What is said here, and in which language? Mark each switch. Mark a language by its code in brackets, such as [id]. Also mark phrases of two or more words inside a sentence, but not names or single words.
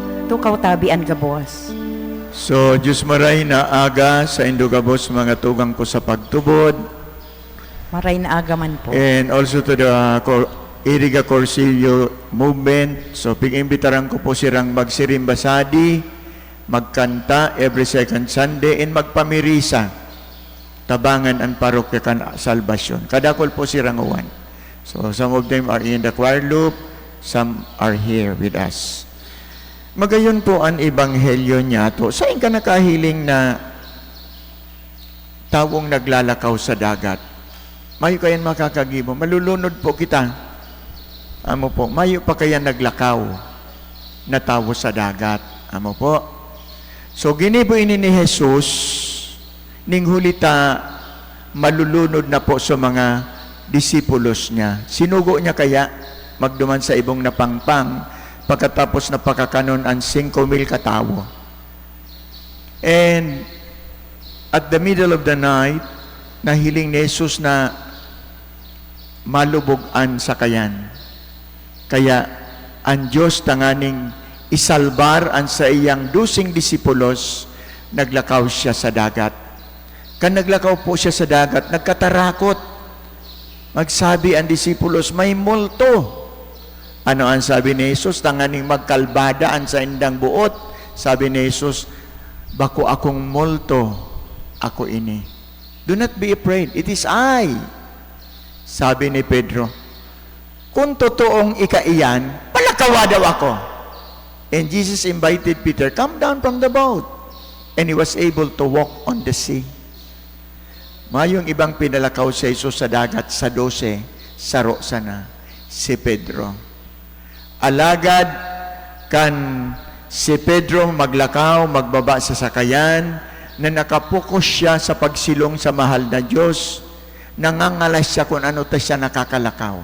[bik] tukaw tabian gabos. So, Diyos maray na aga sa Indogabos mga tugang ko sa pagtubod. Maray na agaman po. [en] And also to the Iriga Corsillo movement. [bik] So, pig-imbitaran ko po sirang magsirimbasadi, magkanta [en] every second Sunday, [bik] and magpamirisa. Tabangan ang parokya kan salvation. Kadakol po sirang uwan. [en] So, some of them are in the choir loop, some are here with us. [bik] Magayon po ang ebanghelyo niya to. Saan ka nakahiling na tawong naglalakaw sa dagat? Mayo kayan makakagibo. Malulunod po kita. Amo po, mayo pa kaya naglakaw na tawo sa dagat. Amo po. So, ginibo ini ni Jesus, ning hulita malulunod na po sa mga disipulos niya. Sinugo niya kaya magduman sa ibong napangpang pagkatapos na pakakanon ang 5,000 katawo. [en] And at the middle of the night, [bik] nahiling ni Jesus na malubogan sa kayan. Kaya ang Diyos tanganing isalbar ang sa iyang 12 disipulos, naglakaw siya sa dagat. Kan naglakaw po siya sa dagat, nagkatarakot. Magsabi ang disipulos, may multo. Ano ang sabi ni Jesus? Tanganing magkalbadaan sa indang buot. Sabi ni Jesus, bako akong multo, ako ini. [en] Do not be afraid, it is I. [bik] Sabi ni Pedro, kung totoong ikaiyan, palakawa daw ako. [en] And Jesus invited Peter, come down from the boat. And he was able to walk on the sea. [bik] Mayong ibang pinalakaw sa Jesus sa dagat sa 12, saro sana si Pedro. Alagad kan si Pedro maglakaw, magbaba sa sakayan, na nakapokus siya sa pagsilong sa mahal na Diyos, nangangalas siya kung ano ta siya nakakalakaw.